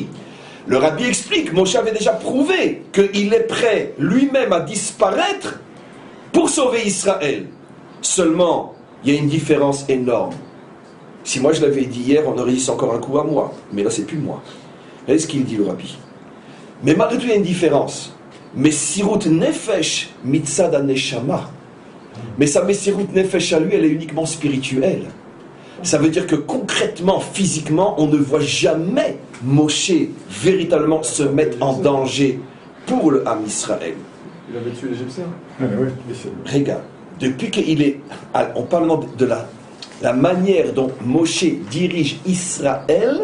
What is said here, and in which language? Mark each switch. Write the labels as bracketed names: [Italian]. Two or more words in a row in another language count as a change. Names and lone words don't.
[French] Le Rabbi explique, Moshe avait déjà prouvé qu'il est prêt lui-même à disparaître pour sauver Israël. Seulement, il y a une différence énorme. Si moi je l'avais dit hier, on aurait dit c'est encore un coup à moi. Mais là, c'est plus moi. Regardez ce qu'il dit, le Rabbi. Mais malgré tout, il y a une différence. [Hebrew] מסירות נפש מצד נשמה. [French] Mais sa [Hebrew] מסירות נפש [French] à lui, elle est uniquement spirituelle. Ça veut dire que concrètement, physiquement, on ne voit jamais Moshe véritablement se mettre en danger pour le [Hebrew] עם ישראל. [French] Il avait tué l'Égyptien. Regarde, depuis qu'il est... On parle maintenant de la manière dont Moshe dirige Israël.